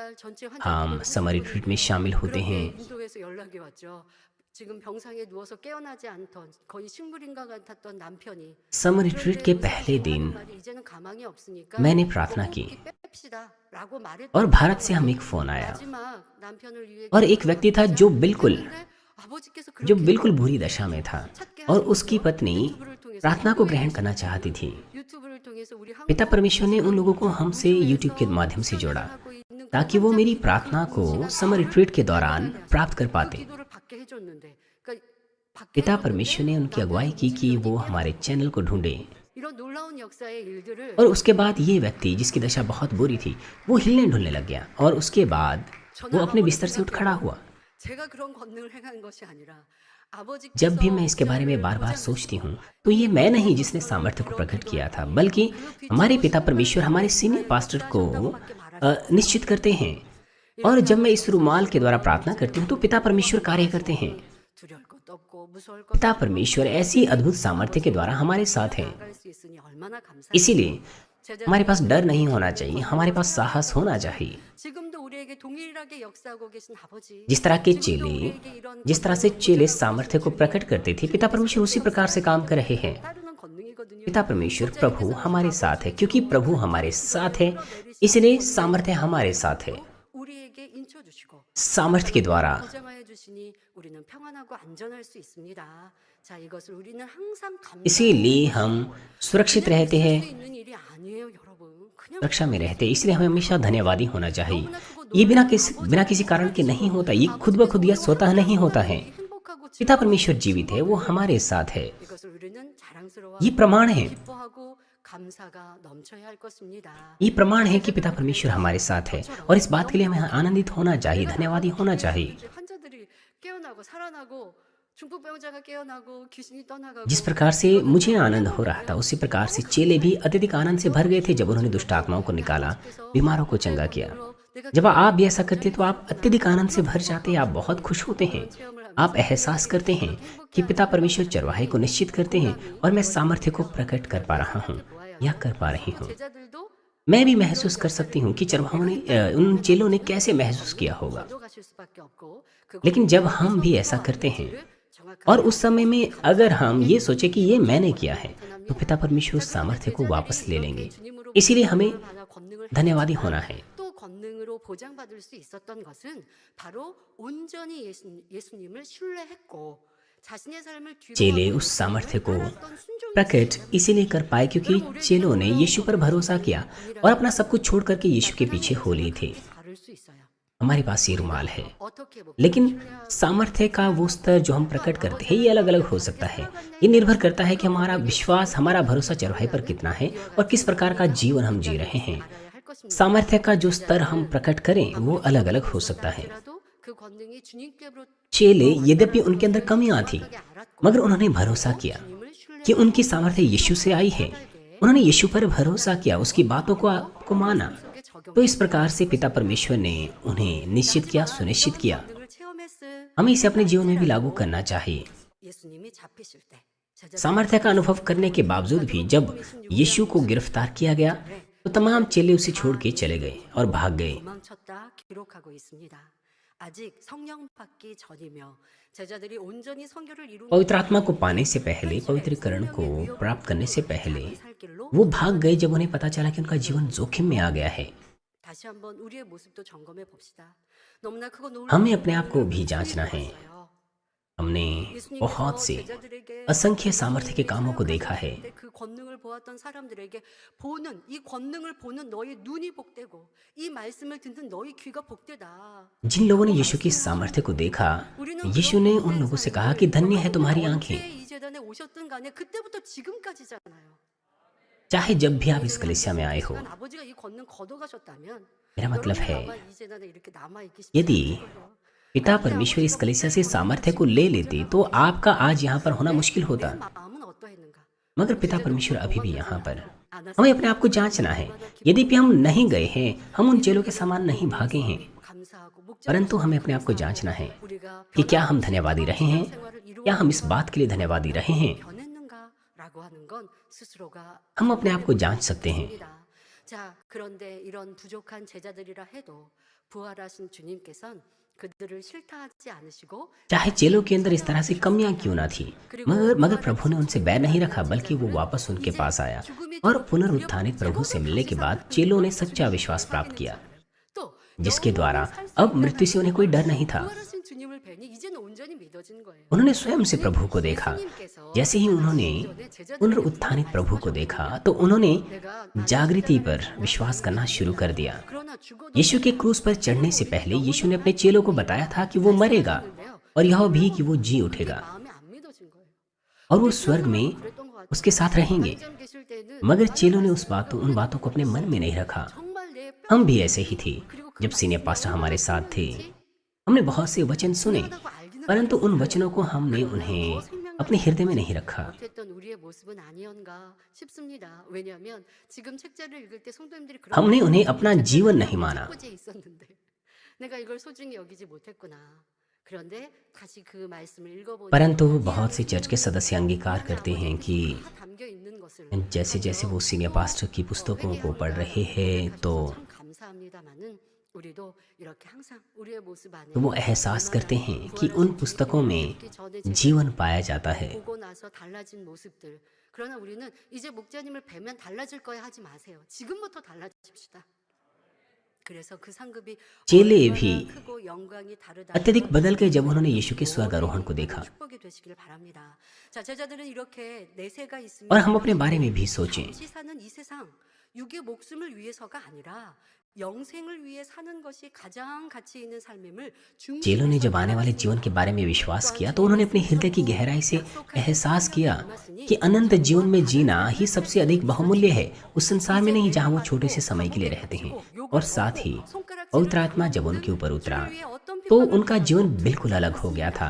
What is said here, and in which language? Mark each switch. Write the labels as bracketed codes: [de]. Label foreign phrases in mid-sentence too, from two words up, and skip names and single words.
[hi] हम समर रिट्रीट में शामिल होते हैं। [ko] 인도에서 연락이 왔죠. 지금 병상에 누워서 깨어나지 않던 거의 식물인과 같았던 남편이 [hi] समर रिट्रीट के पहले दिन [ko] 말이 이제는 가망이 없으니까 [hi] मैंने प्रार्थना की [ko] 뺍시다라고 말했더니 [hi] और भारत से हमें एक फोन आया, [ko] 마지막 남편을 위해 [hi] और एक व्यक्ति था जो बिल्कुल [ko] 기도했는데 아버지께서 [hi] जो [ko] 그렇게 [hi] बिल्कुल बुरी दशा में था, और उसकी पत्नी प्रार्थना को ग्रहण करना चाहती थी। [ko] 유튜브를 통해서 우리 한국 [hi] पिता परमेश्वर ने उन लोगों को हमसे यूट्यूब के माध्यम से जोड़ा, ताकि वो मेरी प्रार्थना को समर रिट्रीट के दौरान प्राप्त कर पाते। [ko] 기도를 받게 해줬는데 그러니까 받게 [hi] पिता [ko] 해줬는데 [hi] परमेश्वर ने उनकी अगुवाई की कि वो हमारे चैनल को ढूंढे। [ko] 이런 놀라운 역사의 일들을 [hi] और उसके बाद ये व्यक्ति जिसकी दशा बहुत बुरी थी, वो हिलने ढुलने लग गया, और उसके बाद वो अपने बिस्तर से उठ खड़ा हुआ। [ko] 제가 그런 권능을 행한 것이 아니라 아버지께서 [hi] जब भी मैं इसके बारे में बार बार सोचती हूँ तो ये मैं नहीं जिसने सामर्थ्य को प्रकट किया था, बल्कि हमारे पिता परमेश्वर हमारे [en] senior pastor [hi] को निश्चित करते हैं। और जब मैं इस रुमाल के द्वारा प्रार्थना करती हूँ तो पिता परमेश्वर कार्य करते हैं। [ko] 두려울 것도 없고 무서울 것도 [hi] पिता परमेश्वर ऐसी अद्भुत सामर्थ्य के द्वारा हमारे साथ हैं। [ko] 나갈 수 있으니 얼마나 감사해요. [hi] इसीलिए हमारे पास डर नहीं होना चाहिए, हमारे पास साहस होना चाहिए। [ko] 지금도 우리에게 동일하게 역사하고 계신 아버지 [hi] जिस तरह के चेले, जिस तरह से चेले सामर्थ्य को प्रकट करते थे, पिता परमेश्वर उसी प्रकार से काम कर रहे हैं। [ko] 따르는 권능이거든요. [hi] पिता परमेश्वर प्रभु हमारे साथ है, क्योंकि प्रभु हमारे साथ है इसलिए सामर्थ्य हमारे साथ है। [ko] 우리에게 인쳐 주시고 [hi] सामर्थ्य के द्वारा [ko] 보장하여 주시니 우리는 평안하고 안전할 수 있습니다. 자, 이것을 우리는 항상 [hi] इसीलिए हम सुरक्षित रहते [ko] 수 [hi] हैं, [ko] 있는 일이 아니에요, य러분. 그냥 [hi] सुरक्षा में रहते हैं। इसलिए हमें हमेशा धन्यवादी होना चाहिए। ये बिना किसी कारण के नहीं होता, ये खुद ब खुद या स्वतः नहीं होता है। [ko] 행복하고 [hi] पिता परमेश्वर जीवित है, वो हमारे साथ है। [ko] 이것을 우리는 자랑스러워 [hi] ये प्रमाण है, [ko] 기뻐하고 감사가 넘쳐야 할 것입니다. [hi] ये प्रमाण है कि पिता परमेश्वर हमारे साथ है, और इस बात के लिए हमें आनंदित होना चाहिए, धन्यवादी होना चाहिए। [ko] 이제 환자들이 깨어나고 살아나고 중풍병자가 깨어나고 귀신이 떠나가고 [hi] जिस प्रकार से मुझे आनंद हो रहा था, उसी प्रकार से चेले भी अत्यधिक आनंद से भर गए थे जब उन्होंने दुष्ट आत्माओं को निकाला, बीमारों को चंगा किया। जब आप भी ऐसा करते तो आप अत्यधिक आनंद से भर जाते, आप बहुत खुश होते हैं। आप एहसास करते हैं कि पिता परमेश्वर चरवाहे को निश्चित करते हैं, और मैं सामर्थ्य को प्रकट कर पा रहा हूँ या कर पा रही हूँ। [ko] 제자들도 [hi] मैं भी महसूस कर सकती हूँ कि चरवाहों ने उन चेलों ने कैसे महसूस किया होगा। [ko] 가져가실 수밖에 없고 [hi] लेकिन जब हम भी ऐसा करते हैं, और उस समय में अगर हम ये सोचे कि ये मैंने किया है, तो पिता परमेश्वर उस सामर्थ्य को वापस ले लेंगे। इसीलिए हमें धन्यवादी होना है। [ko] 또 권능으로 보장받을 수 있었던 것은 바로 온전히 예수님을 신뢰했고 자신의 삶을 [hi] चेले उस सामर्थ्य को प्रकट इसीलिए कर पाए क्योंकि चेलों ने यीशु पर भरोसा किया और अपना सब कुछ छोड़ करके यीशु के पीछे हो लिए थे। [ko] 다를 수 있어요. [hi] हमारे पास ये रुमाल है, [ko] 어떻게 뭐 [hi] लेकिन सामर्थ्य का वो स्तर जो हम प्रकट करते हैं ये अलग अलग हो सकता है। ये निर्भर करता है कि हमारा विश्वास, हमारा भरोसा चरवाहे पर कितना है और किस प्रकार का जीवन हम जी रहे हैं। [ko] 것입니다. [hi] सामर्थ्य का जो स्तर हम प्रकट करें वो अलग अलग हो सकता है। [ko] 할지라도 그 권능이 주님께로 [hi] चेले यद्यपि उनके अंदर कमियां थी, [ko] 알았고 [hi] मगर उन्होंने भरोसा किया [ko] 주님을 [hi] कि [ko] 신뢰하고 [hi] उनकी सामर्थ्य यीशु से आई है। उन्होंने यीशु पर भरोसा किया, उसकी बातों को माना। [ko] 속에 적용 [hi] तो इस प्रकार से पिता परमेश्वर ने उन्हें निश्चित किया, सुनिश्चित किया। [ko] 권능을 체험했을 [hi] हमें इसे अपने जीवन में भी लागू करना चाहिए। [ko] 예수님이 잡히실 때 제자들이 [hi] सामर्थ्य का अनुभव करने के बावजूद भी जब यीशु को गिरफ्तार किया गया तो तमाम चेले उसे छोड़ के चले गए और भाग गए। [ko] 도망쳤다 기록하고 있습니다. 아직 성령 받기 전이며 제자들이 온전히 성결을 이룬 [hi] पवित्र आत्मा को पाने से पहले, पवित्रीकरण को प्राप्त करने से पहले [ko] 살 길로 [hi] वो भाग गए जब उन्हें पता चला कि उनका जीवन जोखिम में आ गया है। [ko] 다시 한번 우리의 모습도 점검해 봅시다. 너무나 크고 놀라운 [hi] हमें अपने आप को भी जांचना है। हमने बहुत से असंख्य सामर्थ्य के कामों को देखा है। [ko] 그 권능을 보았던 사람들에게 보는 이 권능을 보는 너희 눈이 복되고 이 말씀을 듣는 너희 귀가 복되다. [hi] जिन लोगों ने यीशु की सामर्थ्य को देखा, यीशु ने उन लोगों से कहा कि धन्य है तुम्हारी आंखें। [ko] 이 재단에 오셨던 간에 그때부터 지금까지잖아요. [hi] चाहे जब भी आप इस कलीसिया में आए हो, [ko] 하지만 아버지가 이 권능 걷어가셨다면 [hi] मेरा मतलब है [ko] 여러분이 아마 이 재단에 이렇게 남아 있기 [hi] यदि [ko] 쉽지 [hi] पिता परमेश्वर इस कलीसिया से सामर्थ्य को ले लेते तो आपका आज यहाँ पर होना मुश्किल होता। [ko] 마음은 어떠했는가? [hi] मगर पिता परमेश्वर अभी भी यहाँ पर। हमें अपने आप को जांचना है। यद्यपि हम नहीं गए हैं, हम उन चेलों के समान नहीं भागे हैं, [ko] 감사하고 목적 [hi] परंतु हमें अपने आप को जांचना है [ko] 우리가 [hi] कि क्या हम धन्यवादी रहे हैं, [ko] 생활을 이루어 [hi] क्या हम इस बात के लिए धन्यवादी रहे हैं। [ko] 변했는가라고 하는 건 스스로가 [hi] हम अपने आप को जांच सकते हैं। [ko] 있습니다. 자, 그런데 이런 부족한 제자들이라 해도 부활하신 주님께서는 그들을 싫다하지 않으시고 [hi] चाहे चेलों के अंदर इस तरह से कमियां क्यों ना थी, मगर प्रभु ने उनसे बैर नहीं रखा, बल्कि वो वापस उनके पास आया और पुनरुत्थानित प्रभु से मिलने के बाद चेलों ने सच्चा विश्वास प्राप्त किया, [ko] 또 [hi] जिसके द्वारा अब मृत्यु से उन्हें कोई डर नहीं था। [ko] 부활하신 주님을 뵈니 이제는 온전히 믿어진 거예요. [hi] उन्होंने स्वयं से प्रभु को देखा। जैसे ही उन्होंने पुनरुत्थानित प्रभु को देखा तो उन्होंने जागृति पर विश्वास करना शुरू कर दिया। [ko] 그러나 죽어도 [hi] यीशु के क्रूस पर चढ़ने से पहले यीशु ने अपने चेलों को बताया था कि वो मरेगा और यह भी कि वो जी उठेगा [ko] 마음에 안 믿어진 거예요. [hi] और वो स्वर्ग में [ko] 그랬던 것 같아요. [hi] उसके साथ रहेंगे। [ko] 점 계실 때는 [hi] मगर चेलों ने उन बातों को अपने मन में नहीं रखा। [ko] 정말 내 [hi] हम भी ऐसे ही थे। जब [en] senior pastor [hi] हमारे साथ थे, हमने बहुत से वचन सुने, परंतु उन वचनों को हमने उन्हें अपने हृदय में नहीं रखा। [ko] 못했던 우리의 모습은 아니었는가 싶습니다. 왜냐하면 지금 책자를 읽을 때 성도님들이 그런 [hi] हमने उन्हें अपना जीवन नहीं माना। [ko] 포즈에 있었는데 내가 이걸 소중히 여기지 못했구나. 그런데 다시 그 말씀을 읽어보니 [hi] परंतु बहुत से चर्च के सदस्य अंगीकार करते हैं कि [ko] 다 담겨 있는 것을 [hi] जैसे जैसे वो [en] senior pastor [hi] की पुस्तकों को पढ़ रहे हैं तो [ko] 참 감사합니다만은 우리도 이렇게 항상 우리의 모습 안에 [hi] वो एहसास करते हैं कि उन पुस्तकों में जीवन पाया जाता है। [ko] 보고 나서 달라진 모습들. 그러나 우리는 이제 목자님을 뵈면 달라질 거야 하지 마세요. 지금부터 달라집시다. 그래서 그 상급이 [hi] चेले [ko] 얼마나 [hi] भी [ko] 크고 영광이 다르다. [hi] अत्यधिक बदल गए जब उन्होंने यीशु के स्वर्ग आरोहण को देखा। [ko] 축복이 되시길 바랍니다. 자, 제자들은 이렇게 내세가 있으면 [hi] और हम अपने बारे में भी सोचें। [ko] 잠시 사는 이 세상 육의 목숨을 위해서가 아니라 영생을 위해 사는 것이 가장 가치 있는 삶임을 [hi] चेलों ने जब आने वाले जीवन के बारे में विश्वास किया तो उन्होंने अपने हृदय की गहराई से एहसास किया कि अनंत जीवन में जीना ही सबसे अधिक बहुमूल्य है, उस संसार में नहीं जहाँ वो छोटे से समय के लिए रहते हैं। और साथ ही पवित्र आत्मा जब उनके ऊपर उतरा तो उनका जीवन बिल्कुल अलग हो गया था।